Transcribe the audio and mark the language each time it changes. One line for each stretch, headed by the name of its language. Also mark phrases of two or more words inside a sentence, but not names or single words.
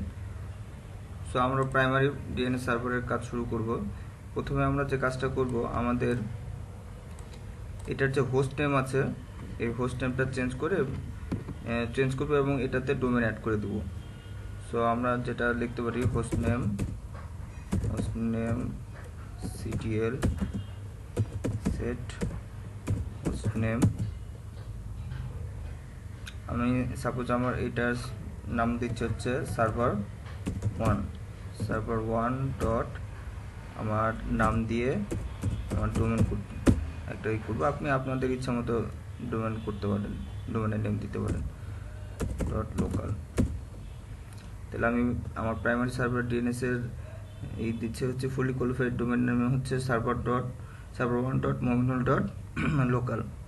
Bangla: সো আমরা
English: primary DNS server's
Bangla: কাজ শুরু করব। প্রথমে আমরা যে কাজটা করব, আমাদের এটার যে
English: host name
Bangla: আছে, এই
English: host name
Bangla: চেঞ্জ করব এবং এটাতে
English: domain add
Bangla: করে দেব। সো আমরা যেটা লিখতে পারি
English: host name hostname ctl set hostname
Bangla: আমি সাপোজ আমার এটার নাম দিচ্ছি হচ্ছে server1 ডট আমার নাম দিয়ে আমার ডোমেন একটা করব আপনি আপনাদের ইচ্ছা মতো ডোমেন করতে পারেন ডোমেনের নেম দিতে পারেন
English: dot local
Bangla: তাহলে আমি আমার
English: primary server DNS
Bangla: এর এই দিচ্ছে হচ্ছে
English: fully qualified domain name
Bangla: হচ্ছে server1 ডট mominal
English: dot local